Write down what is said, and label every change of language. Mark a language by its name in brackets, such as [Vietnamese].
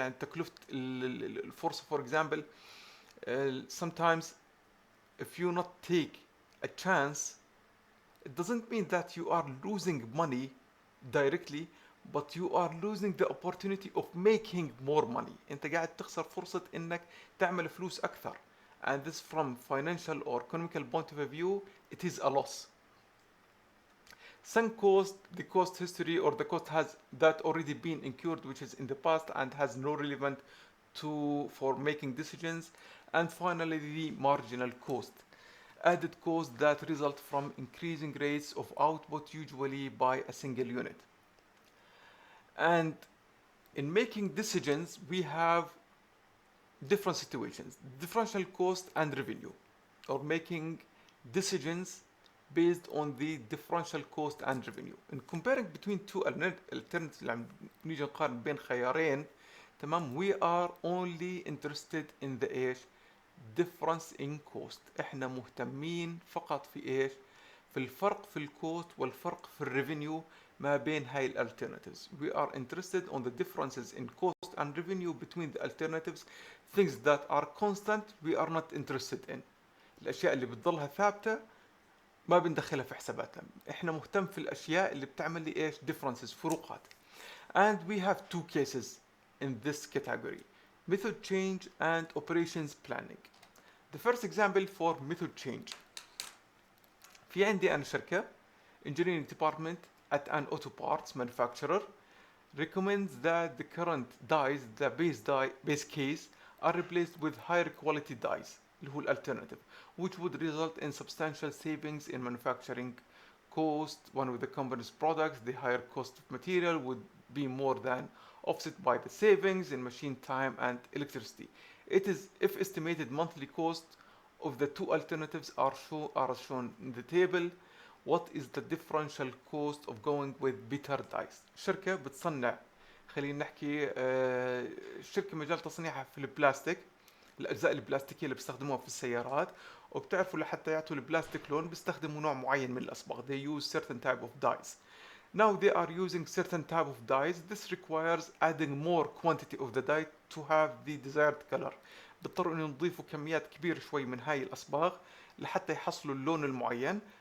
[Arabic] يعني تكلفة الفرصة, [English] for example, sometimes if you not take a chance, it doesn't mean that you are losing money directly, but you are losing the opportunity of making more money. [Arabic] انت قاعد تخسر فرصة انك تعمل فلوس اكثر. [English] And this from financial or economical point of view, it is a loss. Sunk cost, the cost history or the cost has that already been incurred, which is in the past and has no relevant for making decisions. And finally, the marginal cost, added cost that result from increasing rates of output, usually by a single unit. And in making decisions, we have different situations: differential cost and revenue, or making decisions based on the differential cost and revenue. In comparing between two alternatives, [Arabic] اللي عم نيجي نقارن بين خيارين، تمام، [English] we are only interested in the ايش؟ difference in cost. [Arabic] احنا مهتمين فقط في ايش؟ في الفرق في الكوست والفرق في الريفينيو ما بين هاي alternatives. [English] We are interested on the differences in cost and revenue between the alternatives. Things that are constant we are not interested in. [Arabic] الاشياء اللي بتضلها ثابته ما بندخلها في حساباتنا. احنا مهتم في الاشياء اللي بتعمل لي ايش؟ differences، فروقات. [English] And we have two cases in this category: method change and operations planning. The first example for method change. [Arabic] في عندي أنا شركة [English] engineering department at an auto parts manufacturer recommends that the current dies, the base case, are replaced with higher quality dies, [Arabic] اللي هو [English] alternative, which would result in substantial savings in manufacturing cost. One of the company's products, the higher cost of material would be more than offset by the savings in machine time and electricity. It is if estimated monthly cost of the two alternatives are shown in the table. What is the differential cost of going with better dies؟ [Arabic] شركة بتصنع، خلينا نحكي شركة مجال تصنيعها في البلاستيك، الأجزاء البلاستيكية اللي بيستخدموها في السيارات، وبتعرفوا لحتى يعطوا البلاستيك لون بيستخدموا نوع معين من الأصباغ. [English] They use certain type of dyes. Now they are using certain type of dyes. This requires adding more quantity of the dye to have the desired color. [Arabic] بيضطروا انه يضيفوا كميات كبيرة شوي من هاي الأصباغ لحتى يحصلوا اللون المعين.